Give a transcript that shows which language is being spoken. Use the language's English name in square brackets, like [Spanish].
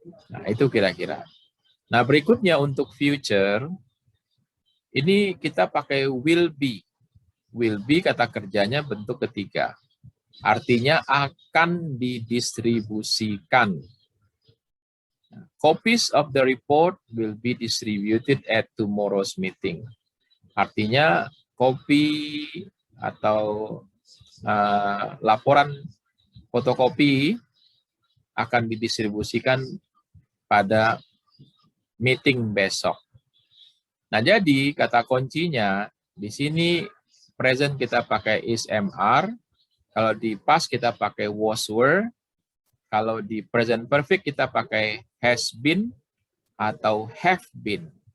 [Indonesian] Nah, itu kira-kira. Nah, berikutnya untuk future, ini kita pakai will be. Will be kata kerjanya bentuk ketiga. Artinya akan didistribusikan. [English] Copies of the report will be distributed at tomorrow's meeting. [Indonesian] Artinya kopi atau laporan fotokopi akan didistribusikan pada meeting besok. Nah, jadi kata kuncinya di sini present kita pakai is MR, kalau di past kita pakai was were, kalau di present perfect kita pakai has been atau have been.